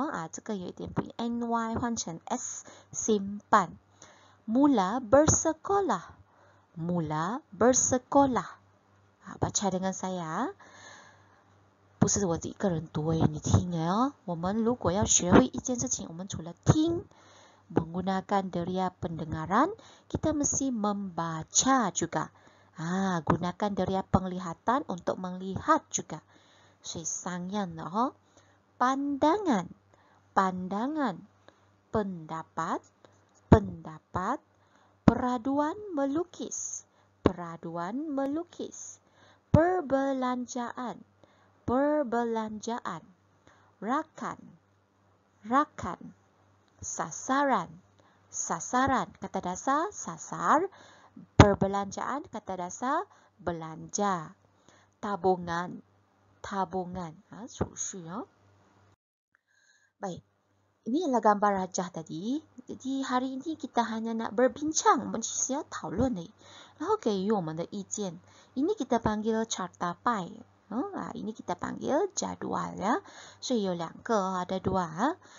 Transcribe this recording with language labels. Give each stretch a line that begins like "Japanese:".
Chinese: 这个有一点不一样 NY 换成 S, simpan.
Malay: Mula bersekolah, mula bersekolah. Baca dengan saya.
Chinese: 不是我一个人读你听我们如果要学会一件事情，我们除了听
Malay: menggunakan deria pendengaran, kita mesti membaca juga. Gunakan deria penglihatan untuk melihat juga.
Chinese: 所以三样的哦。
Malay: pandangan, pandangan, pendapat, pendapat, peraduan melukis, peraduan melukis, perbelanjaan, perbelanjaan, rakan, rakan, sasaran, sasaran, kata dasar sasar, perbelanjaan kata dasar belanja, tabungan, tabungan,
Chinese: 储蓄哦。
Malay: Baik, ini adalah gambar rajah tadi. Jadi hari ini kita hanya nak berbincang,
Chinese: 我们其实要讨论而已，然后给予我们的意见。
Malay: Ini kita panggil carta pai. Ini kita panggil jadual ya.
Chinese: 所以有两个，
Malay: ada dua.